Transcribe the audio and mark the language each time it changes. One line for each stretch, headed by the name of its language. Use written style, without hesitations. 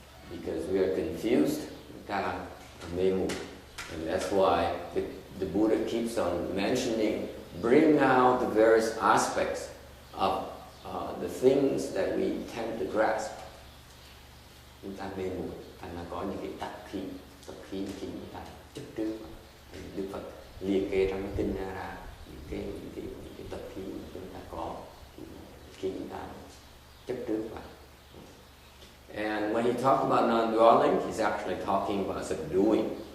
English: Because we are confused, and that's why the Buddha keeps on mentioning, bring out the various aspects of the things that we tend to grasp.
Vietnamese: Chúng ta mê muội, thành là có những cái tập khí khiến chúng ta chấp trước. Đức Phật liệt kê trong cái kinh ra những cái tập khí mà chúng ta có khi chúng ta chấp trước vào.
English: And when he talked about non-dwelling, he's actually talking about subduing.